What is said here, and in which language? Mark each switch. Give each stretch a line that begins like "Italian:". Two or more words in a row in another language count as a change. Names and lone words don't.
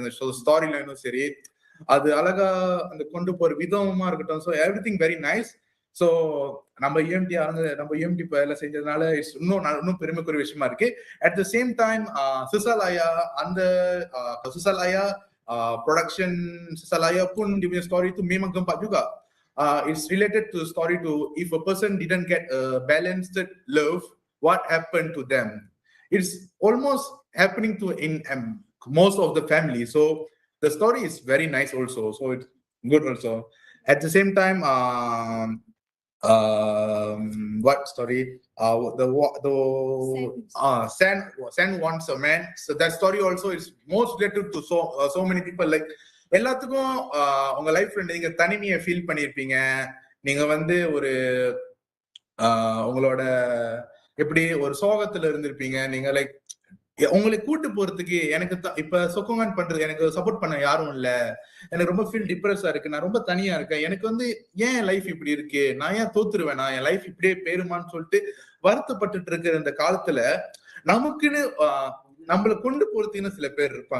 Tamil: அந்த ஸ்டோரி லைனும் சரி, அது அழகா அந்த கொண்டு போற விதமா இருக்கட்டும்.
English: so every thing very nice.
Tamil: ஸோ நம்ம யூஎம்டி வேலை செஞ்சதுனால இன்னும் பெருமைக்குரிய விஷயமா இருக்கு.
English: at the same time
Malay: சிசாலாயா அந்த சிசாலாயா production Salaya pun dia punya story tu memang gempak juga.
English: It's related to the story to if a person didn't get a balanced love, what happened to them. It's almost happening to in most of the family. So the story is very nice also. So it's good also. At the same time, what story? Sen Wants a Man. So that story also is most related to so many people.
Tamil: Like எல்லாத்துக்கும் உங்க லைஃப்ல நீங்க தனிமையை ஃபீல் பண்ணிருப்பீங்க. நீங்க வந்து ஒரு உங்களோட எப்படி ஒரு சோகத்துல இருந்திருப்பீங்க. நீங்க லைக் உங்களை கூட்டு போறதுக்கு எனக்கு இப்ப சொக்கோங்கன் பண்றது எனக்கு சப்போர்ட் பண்ண யாரும் இல்ல, எனக்கு ரொம்ப
English: feel depressஆ
Tamil: இருக்கு, நான் ரொம்ப தனியா இருக்கேன், எனக்கு வந்து ஏன் லைஃப் இப்படி இருக்கு, நான் ஏன் தோத்துருவேன், நான் என் லைஃப் இப்படியே பேருமான்னு சொல்லிட்டு வருத்தப்பட்டு இருக்கிற இந்த காலத்துல நமக்குன்னு நம்மளை கொண்டு போறதுக்குன்னு சில பேர் இருப்பாங்க.